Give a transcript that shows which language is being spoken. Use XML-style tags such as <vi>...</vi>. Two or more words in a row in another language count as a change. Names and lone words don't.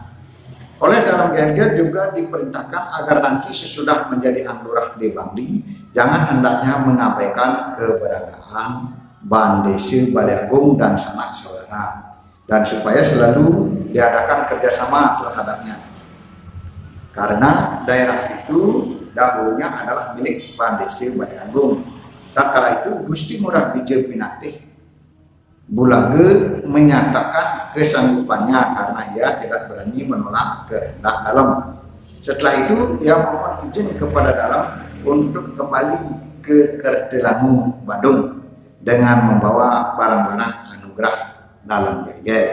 <id>Oleh Dalem Gegel juga diperintahkan agar nanti sesudah menjadi Anlurah di Bangli, jangan hendaknya mengabaikan keberadaan Bandese Bali Agung dan sanak saudara, dan supaya selalu diadakan kerjasama terhadapnya, karena daerah itu dahulunya adalah milik Bandese Bali Agung. Tak kala itu Gusti Ngurah Bije Pinatih Kulage menyatakan kesanggupannya karena ia tidak berani menolak kehendak Dalem. Setelah itu ia mohon izin kepada Dalem untuk kembali ke Kertelangu, Badung dengan membawa barang-barang anugerah Dalem Gegel.</id>